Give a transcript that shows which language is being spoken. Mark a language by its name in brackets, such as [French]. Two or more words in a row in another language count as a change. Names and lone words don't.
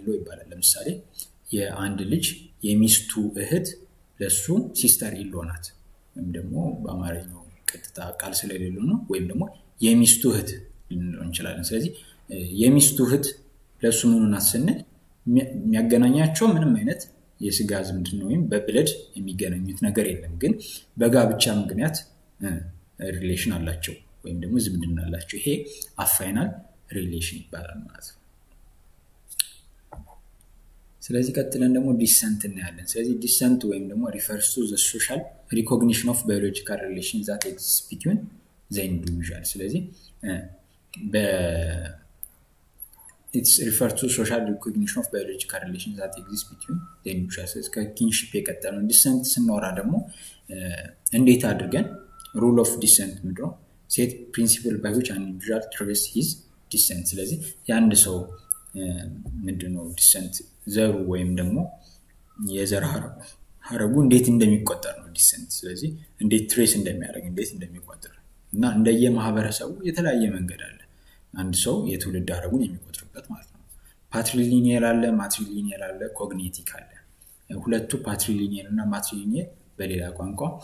[Amharic] ይባላል። ለምሳሌ የአንድ ልጅ የሚስቱ እህት ለሱ [English] sister-in-law [Amharic] ናት። ወይም ደግሞ በአማርኛው ቀጥታ ቃል ስለሌለው ነው ወይም ደግሞ የሚስቱ እህት ልንለው እንችላለን። ስለዚህ የሚስቱ እህት ለሱ ምን ናት ስንል የሚያገናኛቸው ምንም አይነት የስጋ ዝምድና ወይም በብለድ የሚገናኙት ነገር የለም፣ ግን በጋብቻ ምክንያት ሪሌሽን አላቸው ወይም ደግሞ ዝምድና አላቸው። ይሄ [English] affinal relation [Amharic] ይባላል ማለት ነው። ስለዚህ ቀጥለን ደግሞ ዲሰንት እናያለን። ስለዚህ ዲሰንት ወይም ደግሞ [English] refers to the social recognition of biological relations that exist between the individual። [Amharic] ስለዚህ [English] it's referred to social recognition of biological relations that exist between the individuals [Amharic] ከkinship የቀጠለው descent ስናወራ ደግሞ እንዴት አድርገን [English] rule of descent [Amharic] ምንድነው [English] set principle by which an individual traces his descent [Amharic] ስለዚህ የአንድ ሰው ምንድነው descent ዘሩ ወይም ደግሞ የዘር ሐረጉ እንዴት እንደሚቆጠር ነው descent ስለዚህ እንዴት trace እንደሚያደርግ እንዴት እንደሚቆጠር እና እንደየ ማህበረሰቡ የተለያየ መንገድ አለ አንድ ሰው የትውልድ ሐረጉን የሚቆጥርበት ማለት ነው patrilineal አለ matrilineal አለ cognitive አለ ሁለቱ patrilineal እና matrilineal በሌላ ቋንቋ